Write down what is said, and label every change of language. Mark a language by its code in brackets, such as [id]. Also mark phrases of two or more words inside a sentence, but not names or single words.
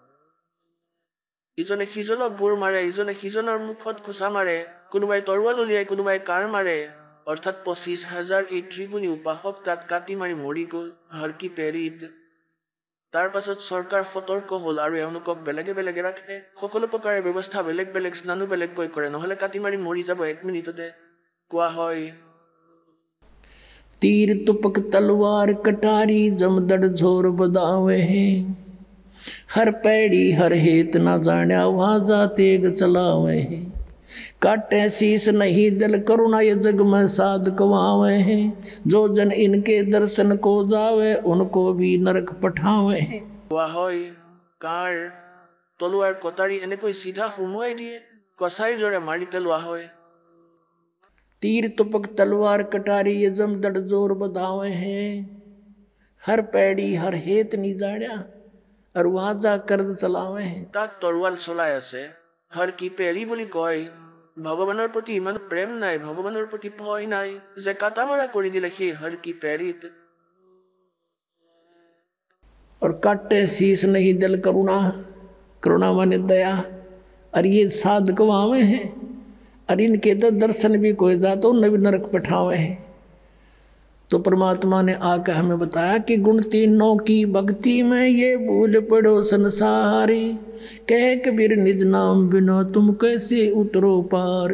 [as] ইজনে সিজনক গোৰ মাৰে, ইজনে সিজনৰ মুখত খোঁচা মাৰে, কোনোবাই তৰোৱাল উলিয়াই, কোনোবাই কাৰ মাৰে, অৰ্থাৎ 25,000 এই ত্ৰিগুণী উপাসক তাত কাটি মাৰি মৰি গ'ল হৰ কি পেৰীত। তাৰ পাছত চৰকাৰ সতৰ্ক হ'ল আৰু এওঁলোকক বেলেগে বেলেগে ৰাখে, সকলো প্ৰকাৰে ব্যৱস্থা বেলেগ বেলেগ, স্নানো বেলেগকৈ কৰে, নহ'লে কাটি মাৰি মৰি যাব 1 মিনিটতে। কোৱা হয়, [hi] तीर तुपक तलवार कटारी जमदड़ झोर बदावे हैं, हर पैड़ी हर हेत न जाण्या वाजा तेग चलावे हैं, काटे शीस नहीं दिल करुणा ये जग में साध कवावे हैं, जो जन इनके दर्शन को जावे उनको भी नरक पठावे हैं। [as] কোৱা হয়, কাৰ তলুৱাৰ কটাৰী এনেকৈ চিধা সুমুৱাই দিয়ে, কছাৰীৰ দৰে মাৰি পেলোৱা হয়। [hi] तीर तुपक तलवार कटारी ये जमदड़ जोर बधावे हैं, हर पैड़ी हर हेत नहीं जाण्या और वाजा कर्द चलावे हैं। [as] তাক তৰোৱাল চলাই আছে, হৰ কি পেৰী বুলি কয়। ভগৱানৰ প্ৰতি ইমান প্ৰেম নাই, ভগৱানৰ প্ৰতি ভয় নাই যে কাটামৰা কৰি দিলে সেই হৰ কি পেৰীত। [hi] और काटे शीस नहीं दिल करुणा, करुणा माने दया, और ये साध कवावे हैं, और इनके तो दर्शन भी कोई जा तो उन्हें भी नरक पठावे है। तो परमात्मा ने आकर हमें बताया कि गुण तीनों की भक्ति में ये भूल पड़ो संसारी, कह कबीर निज नाम बिना तुम कैसे उतरो पार।